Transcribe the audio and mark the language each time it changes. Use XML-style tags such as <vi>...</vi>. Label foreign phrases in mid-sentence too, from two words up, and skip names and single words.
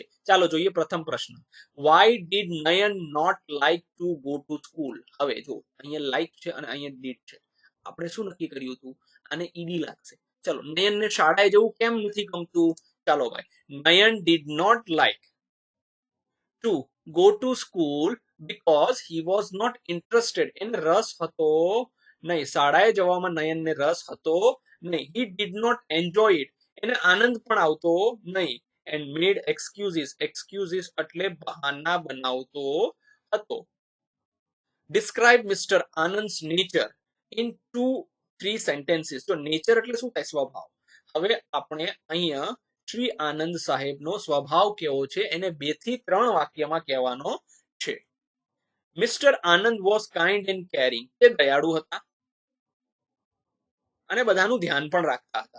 <gu>ચાલો જોઈએ પ્રથમ પ્રશ્ન.</gu> <en>Why did Nayan not like to go to school?</en> <gu>હવે જો અહીંયા લાઈક છે અને અહીંયા ડીડ છે. આપણે શું નક્કી કર્યું હતું? આને ઈડી લાગશે. ચલો, નયનને શાળાએ જવું કેમ નથી ગમતું? ચાલો ભાઈ,</gu> <en>Nayan did not like to go to school because he was not interested.</en> <gu>એને રસ હતો નહીં, શાળાએ જવામાં નયનને રસ હતો નહીં.</gu> <en>he did not enjoy it.</en> <gu>એને આનંદ પણ આવતો નહીં.</gu> <en>and made excuses</en> <gu>એટલે બહાના બનાવતો હતો.</gu> <en>describe Mr. Anand's nature in 2-3 sentences.</en> <gu>તો નેચર એટલે શું થાય? સ્વભાવ. હવે આપણે અહીંયા શ્રી આનંદ સાહેબનો સ્વભાવ કેવો છે એને 2 થી 3 વાક્યમાં કહેવાનો છે.</gu> <en>Mister Anand was kind and caring.</en> <gu>તે દયાળુ હતા અને બધાનું ધ્યાન પણ રાખતા હતા.</gu>